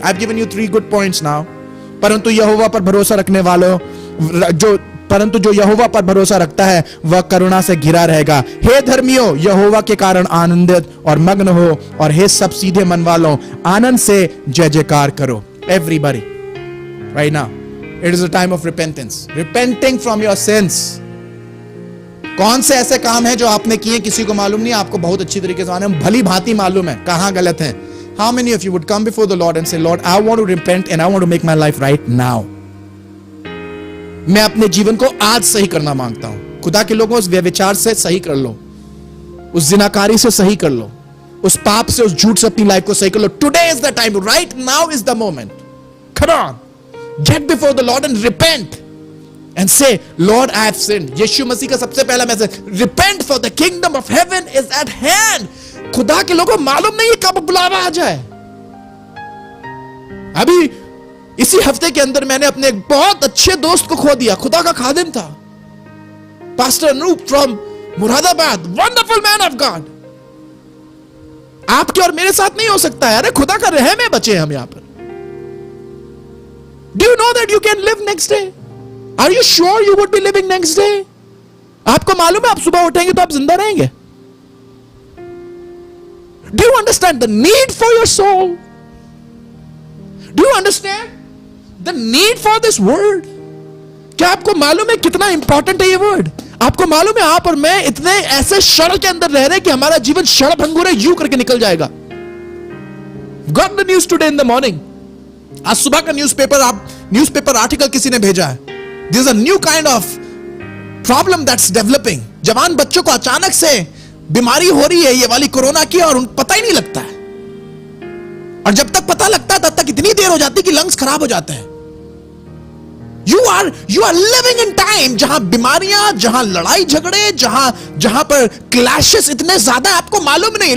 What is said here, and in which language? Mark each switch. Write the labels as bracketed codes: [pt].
[en] I've given you 3 good points now. [hi] परंतु यहोवा पर भरोसा रखने वालों, जो परंतु जो यहोवा पर भरोसा रखता है वह करुणा से घिरा रहेगा। हे धर्मियों, यहोवा के कारण आनंदित और मग्न हो, और हे सब सीधे मन वालों, आनंद से जय जयकार करो। [en] Everybody, right now, it is a time of repentance. Repenting from your sins. [hi] कौन से ऐसे काम हैं जो आपने किए किसी को मालूम नहीं, आपको बहुत अच्छी तरीके से मालूम, भली भांति मालूम है कहां गलत है। [en] How many of you would come before the Lord and say, Lord, I want to repent and I want to make my life right now. [hi] मैं अपने जीवन को आज सही करना मांगता हूं। खुदा के लोगों, उस व्यभिचार से सही कर लो, उस जिनाकारी से सही कर लो, उस पाप से, उस झूठ से अपनी लाइफ को सही कर लो। [en] Today is the time, right now is the moment. Come on, get before the Lord and repent and say, Lord, I have sinned. [hi] यीशु मसीह का सबसे पहला message, [en] repent for the kingdom of heaven is at hand. [hi] खुदा के लोगों, मालूम नहीं कब बुलावा आ जाए। अभी इसी हफ्ते के अंदर मैंने अपने एक बहुत अच्छे दोस्त को खो दिया, खुदा का खादिम था, pastor Anoop from Moradabad, wonderful man of God. आपके और मेरे साथ नहीं हो सकता है, अरे खुदा का रहम है, बचे हम यहां पर। [en] Do you know that you can live next day? Are you sure you would be living next day? [hi] आपको मालूम है आप सुबह उठेंगे तो आप जिंदा रहेंगे? [en] Do you understand the need for your soul? Do you understand the need for this word? [hi] क्या आपको मालूम है कितना इंपॉर्टेंट है ये वर्ड? आपको मालूम है आप और मैं इतने ऐसे क्षण के अंदर रह रहे हैं कि हमारा जीवन क्षण भंगुर है, यूं करके निकल जाएगा। [en] Got the news today in the morning. [hi] आज सुबह का न्यूज़पेपर आर्टिकल किसी ने भेजा है। [en] There is a new kind of problem that's developing. [hi] जवान बच्चों को अचानक से बीमारी हो रही है ये वाली कोरोना की, और उनको पता ही नहीं लगता है, और जब तक पता लगता है तब तक इतनी देर हो जाती है कि लंग्स खराब हो जाते हैं। [en] You are living in time [hi] जहां बीमारियां, जहां लड़ाई झगड़े, जहां पर क्लैशेस इतने ज्यादा, आपको मालूम नहीं।